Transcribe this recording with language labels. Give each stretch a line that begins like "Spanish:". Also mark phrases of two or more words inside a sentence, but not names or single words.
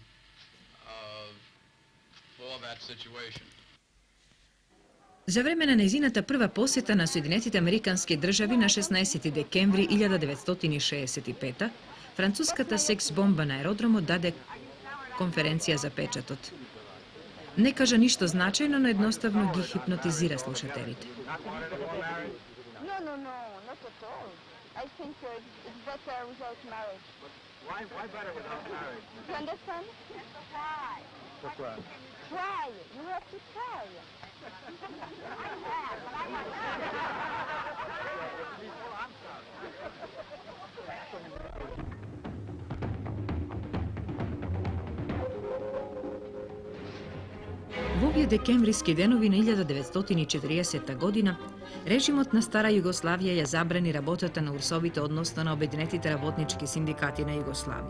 Macedonian: За време на нејзината прва посета на Соединетите американски држави на 16 декември 1965, француската секс-бомба на аеродромот даде конференција за печатот. Не кажа ништо значајно, но едноставно ги хипнотизира слушателите.
English: No, not at all. I think it's better without marriage. Why better without marriage? You understand? Try.
French: Pourquoi?
English: Try. You have to try.
Macedonian: Во овие декемвриски денови на 1940 година, режимот на Стара Југославија ја забрани работата на УРСОВите, односно на Обединетите работнички синдикати на Југославија.